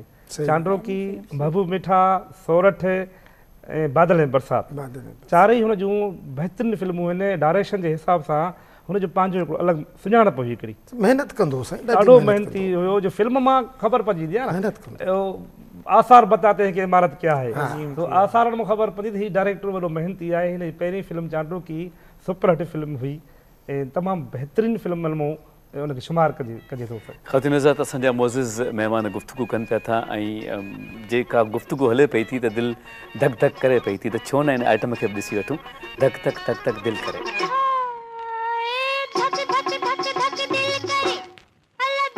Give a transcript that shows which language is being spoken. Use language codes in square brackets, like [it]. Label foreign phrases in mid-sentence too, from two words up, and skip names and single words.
[sd] चांडो की, महबूब मिठा, सोरठ ऐं बादल ऐं बरसाति, चारई हुन जूं बहितरीनु फिल्मूं आहिनि। डायरेक्शन जे हिसाब सां हुनजो पंहिंजो हिकिड़ो अलॻि सुञाणप हुई हिकिड़ी। महिनत कंदो साईं, ॾाढो महिनती हुयो। जो फिल्म मां ख़बर पइजी वेंदी आहे न, [ur] آثار بتاتے ہیں کہ عمارت کیا ہے, [sd] तो आसारनि मां ख़बर पवंदी त हीउ डायरेक्टर वॾो महिनती आहे। हिन जी पहिरीं फिल्म चांडो की सुपर हिट फिल्म हुई ऐं तमामु बहितरीनु फिल्मनि मां उनखे शुमार कजे थो। ख़ातिन नज़ात असांजा मोज़िज़ महिमान गुफ़्तगू कनि पिया था ऐं जेका गुफ़्तगू हले पई थी त दिलि धक धक करे पई थी, त छो न हिन आइटम खे बि ॾिसी वठूं, धक धक धक धक दिलि करे।